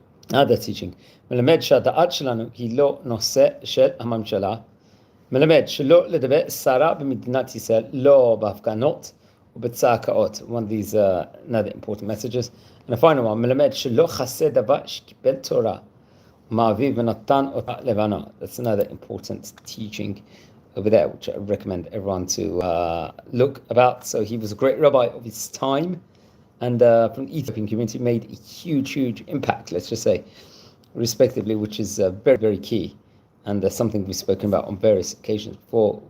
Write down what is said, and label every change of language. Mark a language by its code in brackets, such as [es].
[en] Another teaching, [he] מלמד שהדעת שלנו היא לא נושא של הממשלה, מלמד שלא לדבר סרה במדינת ישראל, לא בהפגנות ובצעקות. [en] One of these another important messages. And the final one, [he] מלמד שלא חסר דבר שקיבל תורה ומאביו ונתן אותה לבנו. [en] That's another important teaching over there, which I recommend everyone to look about. So he was a great rabbi of his time, and from the Ethiopian community made a huge impact, let's just say, respectively, which is very, very key, and something we've spoken about on various occasions before.